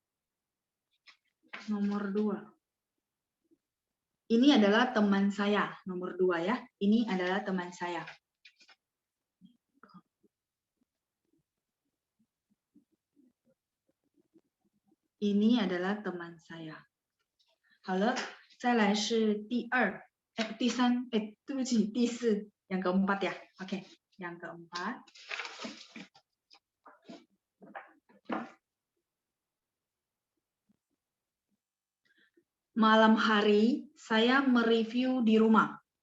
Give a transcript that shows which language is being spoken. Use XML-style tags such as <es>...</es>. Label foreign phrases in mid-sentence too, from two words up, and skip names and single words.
<id>Nomor 2. Ini adalah teman saya. Nomor 2 ya. Ini adalah teman saya. Ini adalah teman saya.</id> <zh>好了，再来是第二，第三，对不起，第四 ，</zh> <id>yang keempat ya. Oke, yang keempat. Malam hari saya mereview di rumah.</id>